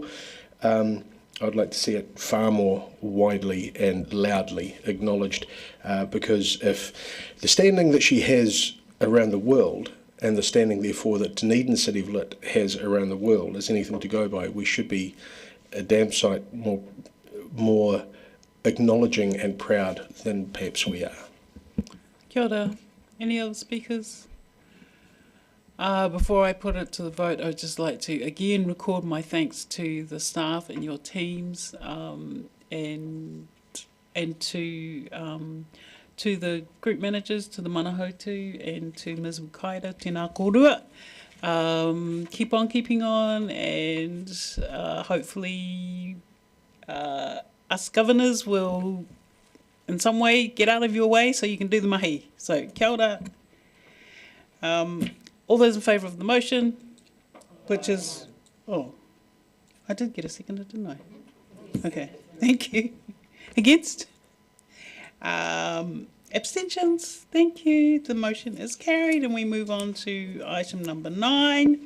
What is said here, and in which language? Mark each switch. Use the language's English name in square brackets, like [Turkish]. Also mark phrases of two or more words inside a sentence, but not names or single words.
[English] I'd like to see it far more widely and loudly acknowledged, because if the standing that she has around the world and the standing therefore that Dunedin City of Lit has around the world is anything to go by, we should be a damn sight more acknowledging and proud than perhaps we are. [Māori] Kia ora. [English] Any other speakers? Before I put it to the vote, I'd just like to again record my thanks to the staff and your teams, and to the group managers, to the Manahotu, and to Ms. [Māori] Wukaira, tēnā kōrua. [English] Keep on keeping on, and hopefully us governors will in some way get out of your way so you can do the mahi. [Māori] So kia ora. [English] All those in favour of the motion, which is, I did get a seconder, didn't I? Okay, thank you. Against? Abstentions? Thank you. The motion is carried, and we move on to item number 9.